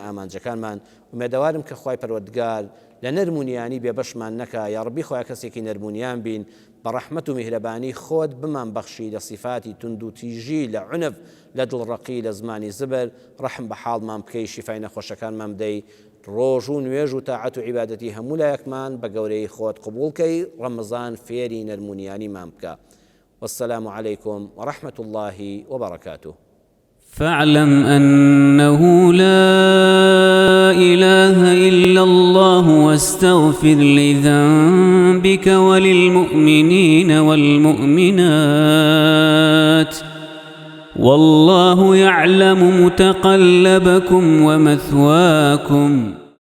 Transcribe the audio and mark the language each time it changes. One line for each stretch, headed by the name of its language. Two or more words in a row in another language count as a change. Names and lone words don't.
Central Kurdish: ئامانجەکانمان ومێدەوارم کە خوای پەروەردگار لە نەرمونیانی بێبەشمان نەکا یا ڕەبی خۆیان کەسێکی نەرمونیان بین بە ڕەحمەت و میهرەبانی خۆت بمان بەخشی لە صیفاتی تند و تیژی لە عنف لە دڵڕەقی لە زمانی زبر ڕەحم بە حاڵمان بکەی شیفای نەخۆشەکانمان بدەی ڕۆژ و نوێژ و تاعەت و عیبادەتی هەموو لایەکمان بە گەورەی خۆت قبوڵکەی ڕەمەزان فێری نەرمونیانیمان بکە
Arabic: والسلام عليكم ورحمة الله وبركاته فاعلم أنه لا إله إلا الله واستغفر لذنبك وللمؤمنين والمؤمنات والله يعلم متقلبكم ومثواكم